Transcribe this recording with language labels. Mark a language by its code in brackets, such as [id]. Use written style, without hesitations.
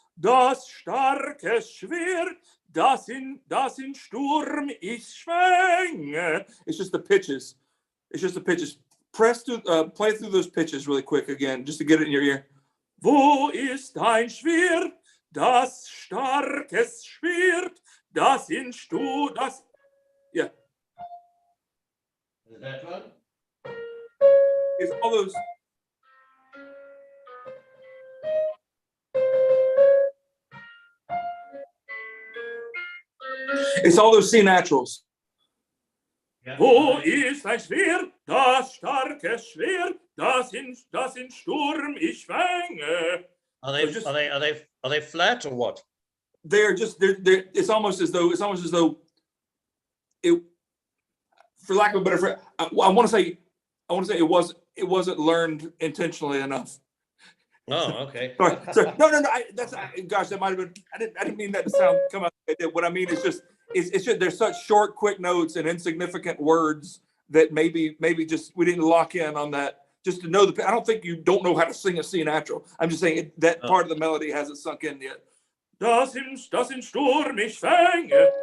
[de] Das starke Schwert, das in Sturm ich schwänge. [en] It's just the pitches. Play through those pitches really quick again, just to get it in your ear. [de] Wo ist ein Schwert? Das starkes Schwert, das in Sturm, das. Yeah. [en] Is that one? It's all those. It's all those C naturals. Yeah. [de] Wo ist ein Schwert, das starke Schwert, das in Sturm ich schwänge? [en] Are they flat or what? They're it's almost as though it, for lack of a better phrase, I want to say it wasn't learned intentionally enough. Oh, okay. Sorry. No. Gosh, that might have been. I didn't mean that to come out. What I mean is just there's such short, quick notes and insignificant words that maybe just we didn't lock in on that. Just to know I don't think you don't know how to sing a C natural. I'm just saying that part of the melody hasn't sunk in yet. [de] Das in Sturm ich schwänge.